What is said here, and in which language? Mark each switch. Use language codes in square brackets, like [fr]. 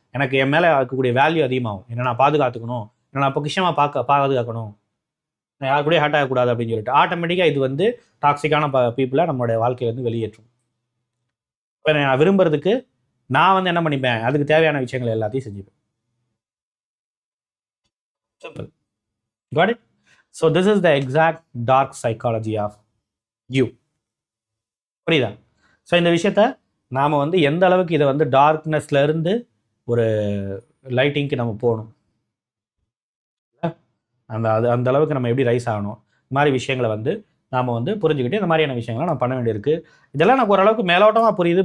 [ta] எனக்கு என் மேலே இருக்கக்கூடிய வேல்யூ அதிகமாகும். என்னை நான் பாதுகாத்துக்கணும், என்னை நான் பொக்கிஷமாக பாதுகாக்கணும், நான் யார் கூட ஹர்ட் ஆகக்கூடாது அப்படின்னு சொல்லிட்டு ஆட்டோமேட்டிக்காக இது டாக்ஸிக்கான பீப்புளை நம்மளுடைய வாழ்க்கையிலேருந்து வெளியேற்றும். இப்போ நான் விரும்புறதுக்கு நான் என்ன பண்ணிப்பேன், அதுக்கு தேவையான விஷயங்கள் எல்லாத்தையும் செஞ்சுப்பேன். [en] Simple. Got it? So this is the exact dark psychology of you. [ta] புரியுதா? ஸோ இந்த விஷயத்த நாம் எந்த அளவுக்கு இதை டார்க்னஸ்லேருந்து ஒரு லைட்டிங்க்கு நம்ம போகணும், அந்த அளவுக்கு நம்ம எப்படி ரைஸ் ஆகணும், இந்த மாதிரி விஷயங்களை நாம் வந்து புரிஞ்சுக்கிட்டு இந்த மாதிரியான விஷயங்களை நம்ம பண்ண வேண்டியிருக்கு. இதெல்லாம் எனக்கு ஓரளவுக்கு மேலோட்டமாக புரியுது.